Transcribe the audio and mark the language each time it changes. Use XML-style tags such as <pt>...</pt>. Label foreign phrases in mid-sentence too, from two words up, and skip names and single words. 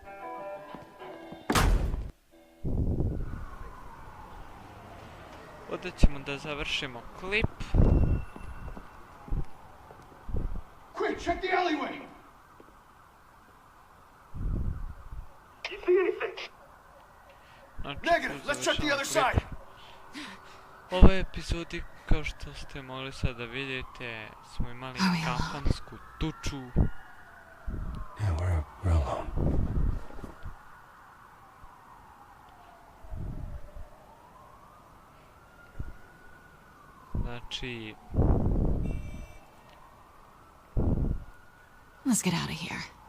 <sr>Ovdje ćemo da završimo klip.</sr> <en>Quick, check the alleyway! You see anything? Negative, let's check the other side!</en> <sr>U ovoj epizodi, kao što ste mogli sad da vidite, smo imali kafansku tuču.</sr> <en>Yeah, we're alone.</en> <sr>Znači...</sr> <en>Let's get out of here.</en>